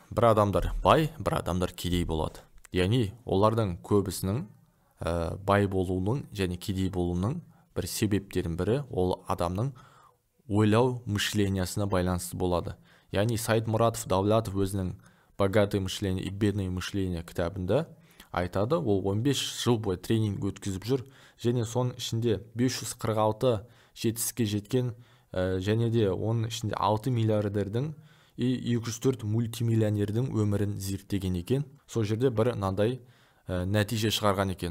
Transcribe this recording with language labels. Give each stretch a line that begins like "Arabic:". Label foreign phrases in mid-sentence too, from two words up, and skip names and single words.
Kazakh: бір адамдар бай, бір адамдар кедей болады. Яғни олардың көбісінің бай болуының және кедей болуының бір себептерінің бірі ол адамның ойлау мышлениясына байланысты болады. Яғни Саид Мұратов Давлатов өзінің «Богатое мышление и бедное мышление» кітабында айтады, ол 15 жыл бойы тренинг өткізіп жүр, және соның ішінде 546 жетістікке жеткен, және де оның ішінде 6 миллиардердің и 204 мультимиллионердің өмірін зерттеген екен. Сол жерде бір мынандай нәтиже шығарған екен.